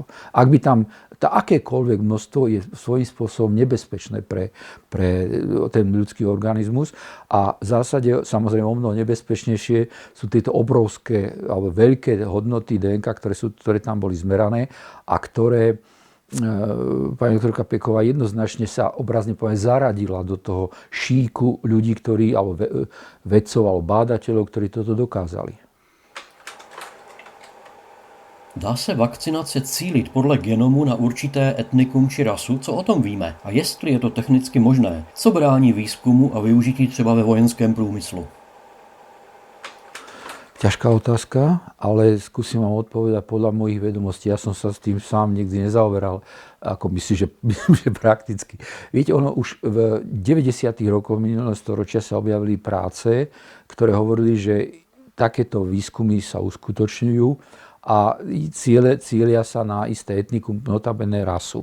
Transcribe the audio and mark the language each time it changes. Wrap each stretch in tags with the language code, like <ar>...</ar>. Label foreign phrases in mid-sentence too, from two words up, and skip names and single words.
<sk>Ak by tam akékoľvek množstvo je svojím spôsobom nebezpečné pre ten ľudský organizmus a v zásade samozrejme omnoho nebezpečnejšie sú tieto obrovské alebo veľké hodnoty DNK, ktoré tam boli zmerané a ktoré pani doktorka Peková jednoznačne sa obrazne zaradila do toho šíku ľudí, alebo vedcov alebo bádateľov, ktorí toto dokázali.</sk> <cs>Dá se vakcinace cílit podle genomu na určité etnikum či rasu? Co o tom víme? A jestli je to technicky možné? Co brání výzkumu a využití třeba ve vojenském průmyslu?</cs> <sk>Ťažká otázka, ale skúsim vám odpovedať podľa mojich vedomostí. Ja som sa s tým sám nikdy nezaoberal, ako myslím, že prakticky. Viete, ono už v 90. rokoch minulého storočia sa objavili práce, ktoré hovorili, že takéto výskumy sa uskutočňujú a cieľia sa na isté etnikum, notabene rasu.</sk>